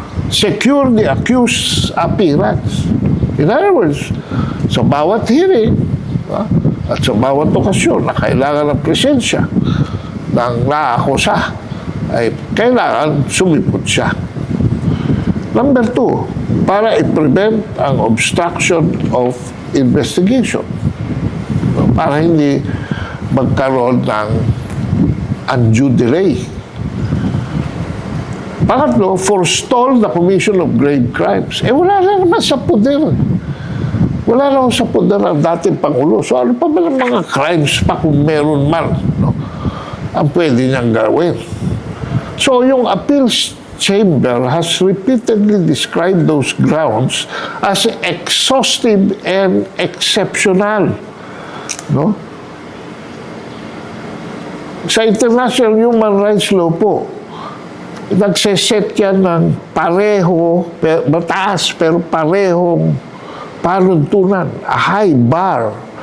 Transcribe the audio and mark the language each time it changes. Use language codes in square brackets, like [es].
[en] secure the accused's appearance. [tl] In other words, sa bawat hearing, at sa bawat okasyon na kailangan ng presensya ng naakusa, ay kailangan sumipot siya. Number 2, para i-prevent ang [en] obstruction of investigation. [tl] Para hindi magkaroon ng undue delay. Pangatlo, [en] forestall the commission of grave crimes. [tl] Wala na naman sa poder. Wala naman sa poder ang dating Pangulo. So ano pa ba ng mga crimes pa kung meron man, no? Ang pwede niyang gawin. [en] So yung appeals chamber has repeatedly described those grounds as exhaustive and exceptional. [tl] No? Sa international human rights law po, nagseset yan ng pareho, mataas pero parehong panuntunan, [en] a high bar.